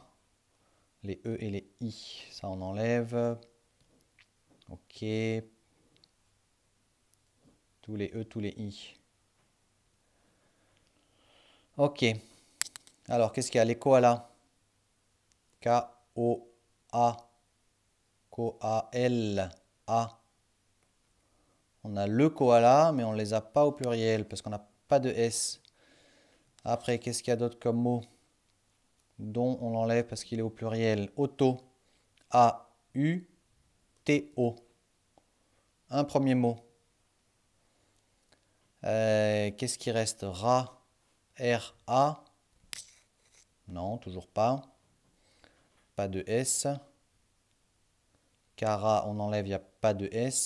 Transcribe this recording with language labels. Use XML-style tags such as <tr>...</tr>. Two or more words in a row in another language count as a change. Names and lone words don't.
<fr>Les E et les I, ça on enlève. Ok. Tous les E, tous les I. Ok. Alors, qu'est-ce qu'il y a? Les koalas. K-O-A. K-O-A-L-A. On a le koala, mais on ne les a pas au pluriel parce qu'on n'a pas de S. Après, qu'est-ce qu'il y a d'autre comme mot dont on l'enlève parce qu'il est au pluriel? Auto. A-U-T-O. Un premier mot. Qu'est-ce qui reste? Ra. R-A. Non, toujours pas. Pas de S. Cara, on enlève, il n'y a pas de S.</fr>